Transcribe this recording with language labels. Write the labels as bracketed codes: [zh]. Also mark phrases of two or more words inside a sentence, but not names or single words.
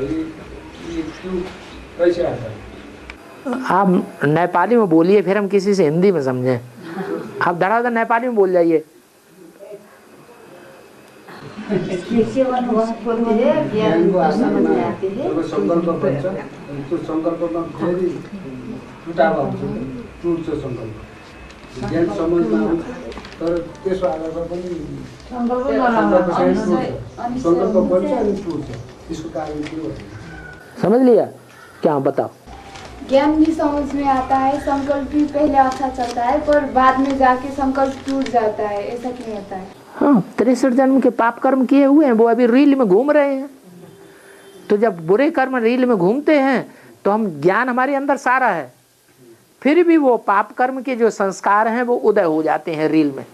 [hi] ये क्यों कैसे आता है? आप नेपाली में बोलिए, फिर हम किसी से हिंदी में समझें। आप धड़ाधड़ नेपाली में बोल जाइए। [ne] संकल्प बन्छ त्यो संकल्पमा फेरि टुटावा हुन्छ, टुट्छ संकल्प, ज्ञान समझमा आउँछ, तर त्यसको आधारमा पनि संकल्प बन्छ अनि टुट्छ। इसको कारण के हो? [hi] समझ लिया क्या? बताओ। ज्ञान भी समझ में आता है, संकल्प भी पहले अच्छा चलता है पर बाद में जाके संकल्प टूट जाता है, ऐसा क्यों होता है? हाँ, 63 जन्म के पाप कर्म किए हुए हैं, वो अभी रील में घूम रहे हैं। तो जब बुरे कर्म रील में घूमते हैं तो हम ज्ञान हमारे अंदर सारा है, फिर भी वो पाप कर्म के जो संस्कार हैं वो उदय हो जाते हैं रील में।